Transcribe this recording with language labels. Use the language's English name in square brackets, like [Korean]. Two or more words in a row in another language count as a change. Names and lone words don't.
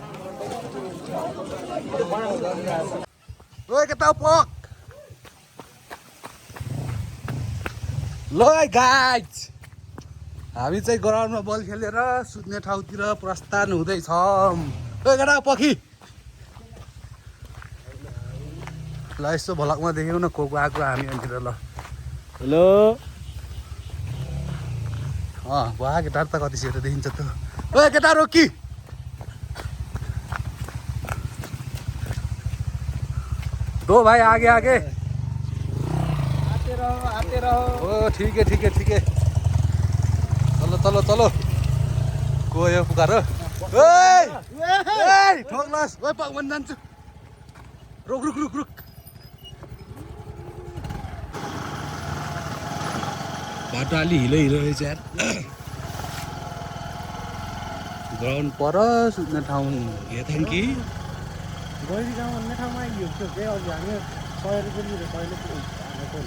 [Nepali] ल गाइज, हामी चाहिँ ग्राउन्डमा बल खेलेर सुत्ने ठाउँतिर प्रस्थान हुँदैछौँ। केटा पखी ल यसो भ्लगमा देख्यौ न को आएको हामी अन्तिर। ल हेलो वाह केटा त कति सेरो देखिन्छ त। [Hindi] ओ केटा रोकी दो भाई आगे आगे आते रहो। ओ ठीक है ठीक है ठीक है। चलो चलो चलो गयो पुकार। [Nepali] ठोक्लास ओ पवन जान्छु। [Hindi] रुक रुक रुक रुक। [Nepali] बाटो अलि हिलो हिलो रहेछ यार। ग्राउन्ड पर सुत्ने ठाउँ हेर्थ्यौँ कि गैरी गाउँ भन्ने ठाउँमा आइयो चाहिँ अघि हामी 100 रुपियाँ लिएर कहिले